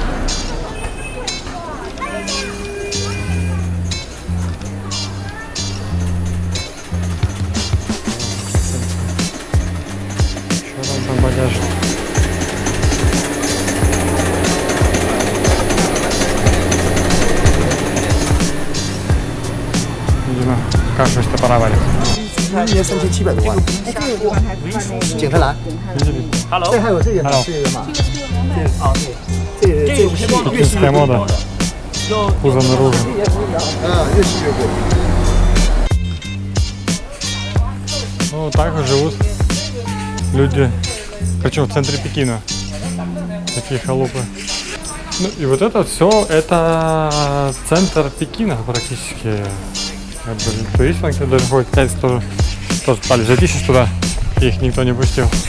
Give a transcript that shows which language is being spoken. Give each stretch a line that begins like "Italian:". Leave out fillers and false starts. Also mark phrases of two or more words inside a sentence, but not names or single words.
Russian: Что там багаж? Видимо, кашу-то пора варить.
Chinese: 3700 多万，捡回来。这还有这个呢，这个嘛，这是
Russian: Пекинская мода. Пузо наружу.
Chinese: 越细越贵。
Russian: Ну, вот так вот живут люди, причем в центре Пекина. Такие халупы. Ну и вот это все, это центр Пекина практически. Туристы, которые даже ходят, китайцы тоже пытались зайти сейчас туда, и их никто не пустил.